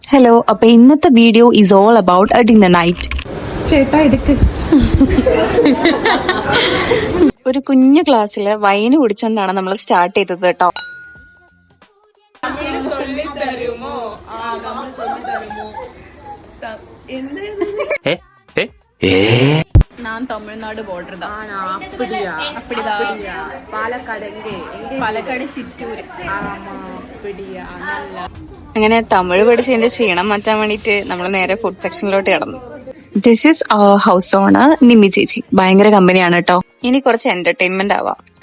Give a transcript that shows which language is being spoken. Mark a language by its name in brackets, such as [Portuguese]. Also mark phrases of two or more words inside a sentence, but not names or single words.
[Malayalam] ഹലോ, അപ്പൊ ഇന്നത്തെ വീഡിയോ [English] is all about a dinner night. [Malayalam] ചേട്ടാ എടുക്ക്. ഒരു കുഞ്ഞു ഗ്ലാസ്സില് വൈന് കുടിച്ചോണ്ടാണ് നമ്മൾ സ്റ്റാർട്ട് ചെയ്തത് കേട്ടോ. [Tamil] நான் தமிழ்நாடு border தான். அப்படியா? அப்படிதான். [Malayalam] പാലക്കാട് പാലക്കാട് ചിറ്റൂര്. [Tamil] அப்படியா? നല്ല. [Malayalam] അങ്ങനെ തമിഴ് പഠിച്ചതിന്റെ ക്ഷീണം മാറ്റാൻ വേണ്ടിട്ട് നമ്മൾ നേരെ ഫുഡ് സെക്ഷനിലോട്ട് കിടന്നു. [English] this is our house owner [Malayalam] നിമ്മി ചേച്ചി. ഭയങ്കര കമ്പനിയാണ് കേട്ടോ. ഇനി കുറച്ച് എന്റർടൈൻമെന്റ് ആവാം.